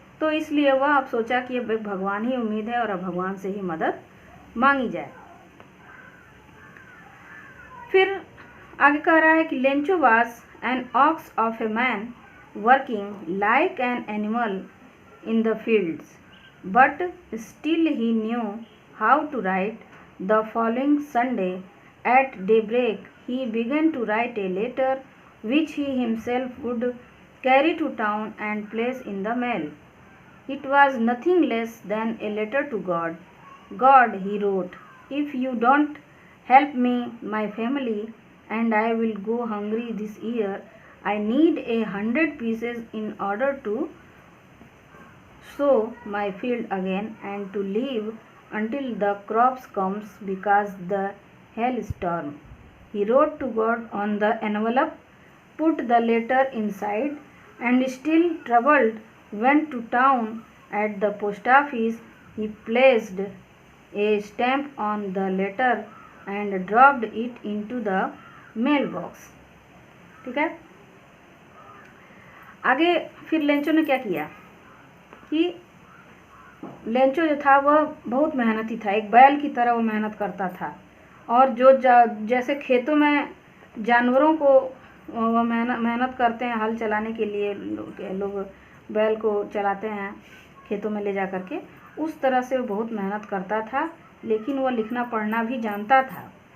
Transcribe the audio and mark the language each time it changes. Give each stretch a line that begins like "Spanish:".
Hindi: तो इसलिए वह अब सोचा कि अब भगवान ही उम्मीद है और अब भगवान से ही मदद मांगी जाए। फिर आगे कह रहा है कि
English: Lencho was an ox of a man working like an animal in the fields, but still he knew how to write. The following Sunday at daybreak he began to write a letter which he himself would carry to town and place in the mail. It was nothing less than a letter to God. God, he wrote, if you don't help me, my family, and I will go hungry this year. I need 100 pieces in order to sow my field again and to live until the crops comes, because the hailstorm. He wrote to God on the envelope, put the letter inside, and still troubled went to town. At the post office he placed a stamp on the letter and dropped it into the mailbox.
Hindi: ठीक है, आगे फिर Lencho ने क्या किया कि Lencho जो था वह बहुत मेहनती था, एक बैल की तरह वो मेहनत करता था। और जो जैसे खेतों में जानवरों को वह मेहनत करते हैं हल चलाने के लिए, लोग बैल को चलाते हैं खेतों में ले जा कर के, उस तरह से वो बहुत मेहनत करता था, लेकिन वह लिखना पढ़ना भी जानता था।